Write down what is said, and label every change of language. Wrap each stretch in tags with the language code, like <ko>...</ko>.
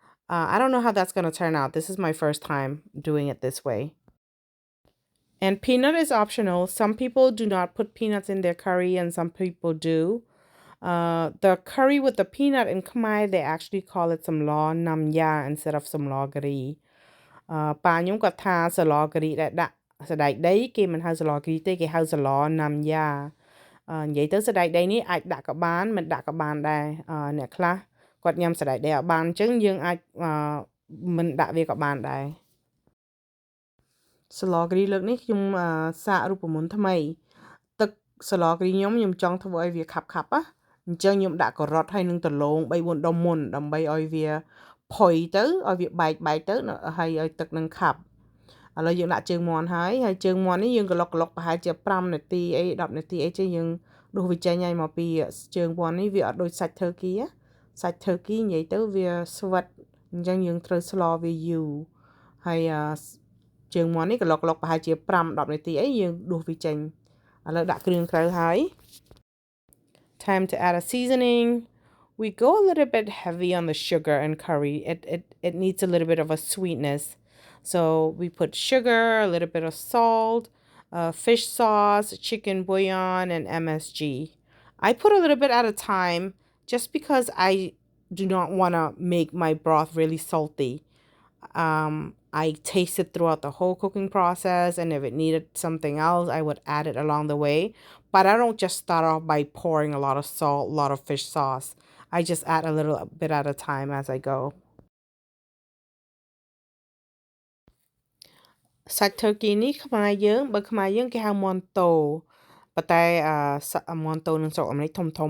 <en>I don't know how that's going to turn out. This is my first time doing it this way. And peanut is optional. Some people do not put peanuts in their curry and some people do. The curry with the peanut in Khmer, they actually call it some law nam ya instead of some law gari.</en> <km>ប៉ាខ្ញុំគាត់ថាសឡការីដែលដាក់សណ្តែកដីគេមិនហៅសឡការីទេគេហៅសឡណាំយ៉ានិយាយទៅសណ្តែកដីនេះអាចដាក់ក៏បានមិនដាក់ក៏បានដែរអ្នកខ្លះគាត់ញ៉ាំសណ្តែកដីអត់បានអញ្ចឹងយើងអាចមិនដាក់វាក៏បានដែរសឡការីលើកនេះខ្ញុំសាករូបមន្តថ្មីទឹកសឡការីខ្ញុំចង់ធ្វើឲ្យវាខាប់ៗ អញ្ចឹងខ្ញុំដាក់ការ៉ុតហើយនឹងដំឡូង3 4ដុំមុនដើម្បីឲ្យវាផុយទៅឲ្យវាបែកទៅហើយឲ្យទឹកនឹងខាប់ ឥឡូវយើងដាក់ជើងមាន់ហើយជើងមាន់នេះយើងក្លុកប្រហែលជា5នាទីអី10នាទីអីចឹងយើងដួសវាចេញហើយមកពីជើងមាន់នេះវាអត់ដូចសាច់ turkey សាច់ turkey និយាយទៅវាស្វិតអញ្ចឹងយើងត្រូវស្លវាយូរហើយជើងមាន់នេះក្លុកប្រហែលជា5 10នាទីអីយើងដួសវាចេញឥឡូវដាក់គ្រឿងក្រៅហើយ</km> <en>Time to add a seasoning. We go a little bit heavy on the sugar and curry. It needs a little bit of a sweetness. So we put sugar, a little bit of salt, fish sauce, chicken bouillon, and MSG. I put a little bit at a time just because I do not want to make my broth really salty. I tasted throughout the whole cooking process, and if it needed something else, I would add it along the way. But I don't just start off by pouring a lot of salt, a lot of fish sauce. I just add a little bit at a time as I go.</en> <km>សាច់ turkey នេះខ្មែរយើងបើខ្មែរយើងគេហៅមាន់តោប៉ុន្តែមាន់តោនឹងស្រុកអាមេរិកធំ</km>